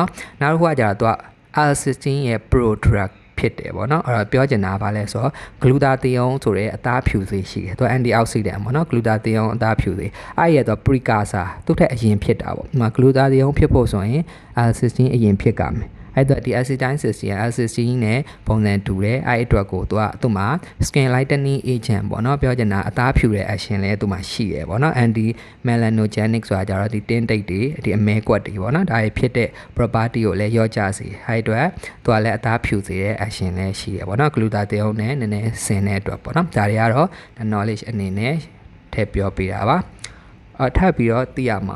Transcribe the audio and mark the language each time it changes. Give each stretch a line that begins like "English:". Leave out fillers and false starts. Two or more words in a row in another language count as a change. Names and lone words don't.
Burmese: နော်နောက်တစ်ခုကကျတော့သူက L-cysteine ရဲ့ prodrug ဖြစ်တယ်ပေါ့နော်အဲ့တော့ပြောချင်တာကဘာလဲဆိုတော့ glutathione ဆိုတဲ့အသားဖြူစေးရှိတယ်သူက antioxidant ပေါ့နော် glutathione အသားဖြူစေးအဲ့ရဲ့သူ precursor သူ့ထက်အရင်ဖြစ်တာပေါ့ဒီမှာ glutathione ဖြစ်ဖို့ဆိုရင် L-cysteine အရင်ဖြစ်ကြမယ်အဲ့တော့ဒီ acetylcysteine L-cysteine နဲ့ပုံစံတူတယ်အဲ့အတွက်ကိုသူ့မှာ
English: skin lightening agent
Burmese: ပေါ့နော်ပြောချင်တာအသားဖြူတဲ့ action လဲသူ့မှာရှိတယ်ပေါ့နော် anti melanogenic ဆိုတာကြတော့ဒီတင်းတိတ်တွေဒီအမဲကွက်တွေပေါ့နော်ဒါတွေဖြစ်တဲ့ property ကိုလည်းရော့ကျစေအဲ့အတွက်သူကလည်းအသားဖြူစေတဲ့ action လဲရှိတယ်ပေါ့နော် glutathione နဲ့နည်းနည်းဆင်တဲ့အတွက်ပေါ့နော်ဒါတွေကတော့ knowledge အနေနဲ့ထည့်ပြောပြတာပါထပ်ပြီးတော့သိရမှာ